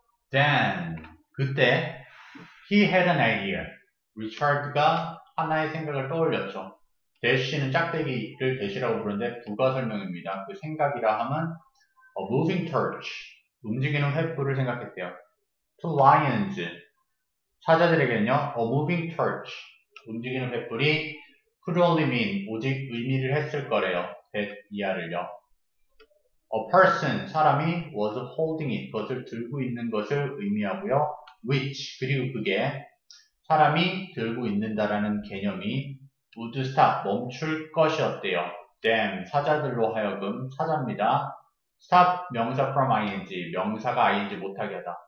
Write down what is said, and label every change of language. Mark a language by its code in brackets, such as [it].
[en] Then, [ko] 그때 [en] he had an idea. [ko] 리차드가 하나의 생각을 떠올렸죠. 대시는 짝대기를 대시라고 부르는데 부가 설명입니다. 그 생각이라 하면 [en] a moving torch, [ko] 움직이는 횃불을 생각했대요. [en] To lions, [ko] 사자들에게는요, [en] a moving torch, [ko] 움직이는 횃불이 [en] could only mean, [ko] 오직 의미를 했을 거래요. that 이하를요. [en] A person, [ko] 사람이 [en] was holding it, [ko] 그것을 들고 있는 것을 의미하고요. which, 그리고 그게 사람이 들고 있는다라는 개념이 [en] would stop, [ko] 멈출 것이었대요. them, 사자들로 하여금, 사자입니다. stop, 명사 from ing, 명사가 ing 못하게 하다.